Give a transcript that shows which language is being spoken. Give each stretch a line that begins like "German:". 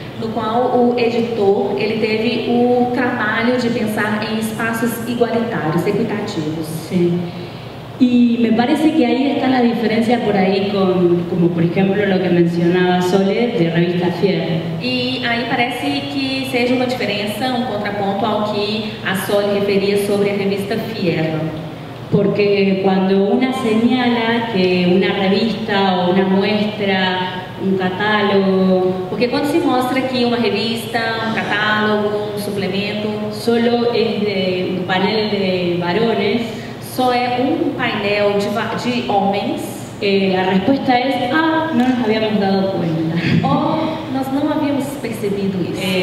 Portuguese: no qual o editor ele teve o trabalho de pensar em espaços igualitários, equitativos.
Spanish: Sí. Y me parece que ahí está la diferencia por ahí con, como por ejemplo lo que mencionaba Sole de Revista Fierro.
Portuguese: E aí parece que seja uma diferença, um contraponto ao que a Sole referia sobre a revista Fierro.
Spanish: Porque cuando una señala que una revista o una muestra, un catálogo,
Portuguese: Porque quando se mostra que uma revista, um catálogo, um suplemento,
Spanish: solo es de un panel de varones,
Portuguese: só é um painel de homens,
Spanish: la respuesta es, no nos habíamos dado cuenta.
Portuguese: ou nós não havíamos percebido isso.